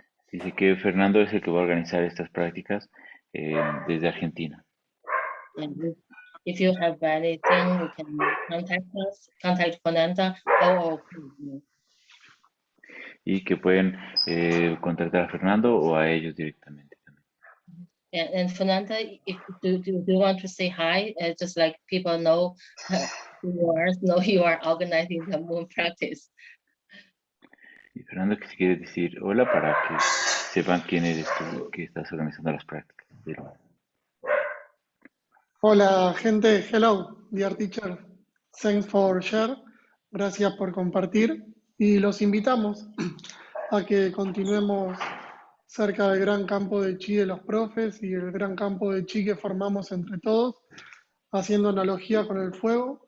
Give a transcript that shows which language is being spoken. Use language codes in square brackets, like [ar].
[es] Dice que Fernando es el que va a organizar estas prácticas desde Argentina. [en] And if you have anything, you can contact Fernanda or [es] Y que pueden contactar a Fernando o a ellos directamente. [en] And Fernanda, if do you want to say hi, just like people know who you are organizing the moon practice. [es] Y Fernando, que si quieres decir hola para que sepan quién eres tú que estás organizando las prácticas. Hola gente, [en] hello, dear teacher. Thanks for share. [es] Gracias por compartir y los invitamos a que continuemos cerca del gran campo de chi de los profes y el gran campo de chi que formamos entre todos, haciendo analogía con el fuego.